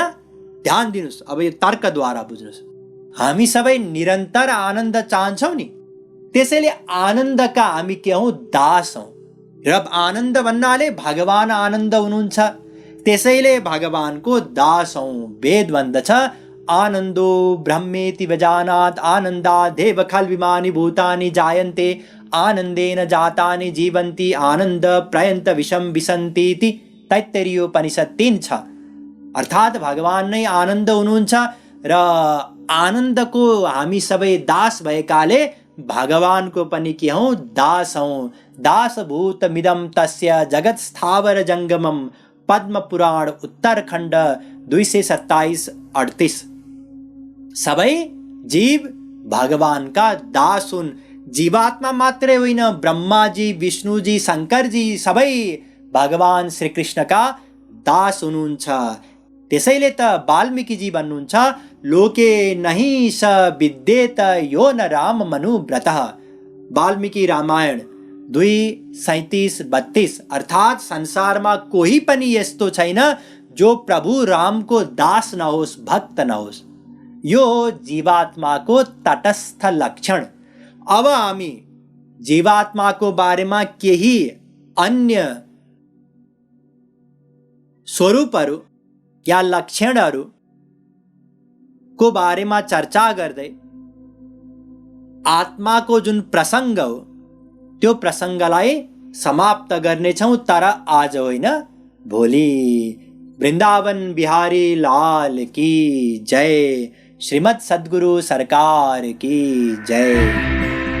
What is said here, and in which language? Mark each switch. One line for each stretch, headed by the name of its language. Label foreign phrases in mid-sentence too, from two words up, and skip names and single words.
Nepali: ध्यान दिनुस्, अब यो तर्कद्वारा बुझ्नुस्। हामी सबै निरन्तर आनन्द चाहन्छौँ नि, त्यसैले आनन्दका हामी के हौं? दास हौं। र आनन्द भन्नाले भगवान आनन्द हुनुहुन्छ, त्यसैले भगवानको दास हौं। वेद भन्दछ,
Sanskrit: आनन्दो ब्रह्मेति व्यजानात् आनन्दादेव खल्विमानि भूतानि जायन्ते आनन्देन जातानि जीवन्ति आनन्द प्रयन्त विषम विसन्ति इति तैत्तरीयोपनिषद 3 छ।
Nepali: अर्थात् भगवान नै आनन्द हुनुहुन्छ र आनन्दको हामी सबै दास भएकाले भगवानको पनि के हौं? दास हौं।
Sanskrit: दासभूतमिदं तस्य जगत् स्थावर जङ्गमम्, पद्म पुराण उत्तरखण्ड 227-38।
Nepali: सबै जीव भगवानका दास हुन्। जीवात्मा मात्रै होइन, ब्रह्माजी, विष्णुजी, शङ्करजी सबै भगवान श्रीकृष्णका दास हुनुहुन्छ। त्यसैले त वाल्मीकिजी भन्नुहुन्छ,
Sanskrit: लोके नहि स विद्येत यो न राम मनुव्रतः।
Nepali: वाल्मीकि रामायण 2:37-32। अर्थात् संसारमा कोही पनि यस्तो छैन जो प्रभु रामको दास नहोस्, भक्त नहोस्। यो जीवात्माको तटस्थ लक्षण। अब हामी जीवात्माको बारेमा केही अन्य स्वरूपहरू या लक्षणहरू को बारेमा चर्चा गर्दै आत्माको जुन प्रसङ्ग हो त्यो प्रसङ्गलाई समाप्त गर्नेछौँ। तर आज होइन, भोलि।
Hindi: वृन्दावन बिहारी लाल की जय। श्रीमद् सद्गुरु सरकार की जय।